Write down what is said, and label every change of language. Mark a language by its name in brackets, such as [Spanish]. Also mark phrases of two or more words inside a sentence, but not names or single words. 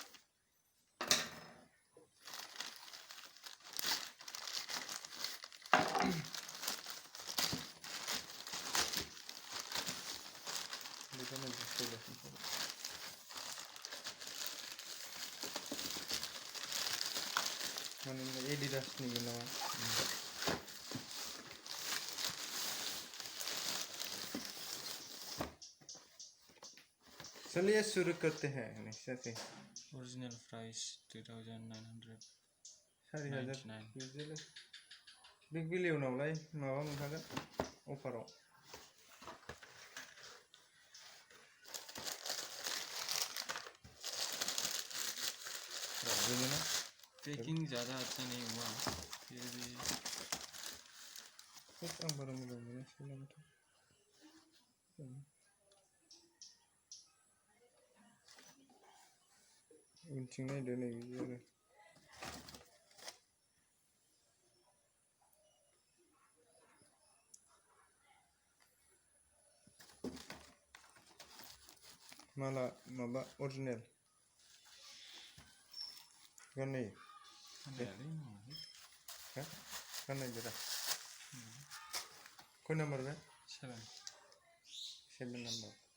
[Indonesian] Kita nanti coba. Mana ini Adidas nih nama. [Hindi] चलिए शुरू करते हैं निश्चय से [English] original price 2900 [Bodo] 4000 बिग बिलियनावलाय माबा मोनखागोन अफाराव [Hindi] पैकिंग ज़्यादा अच्छा नहीं हुआ फिर भी [Bodo] आं बारा मोजां मोनासै नामाथाय उनथिं नायदो नै बिदि आरो माला माबा अरिजिनेल गाननाय गाननायदो दा खय नाम्बार बे 7 नाम्बार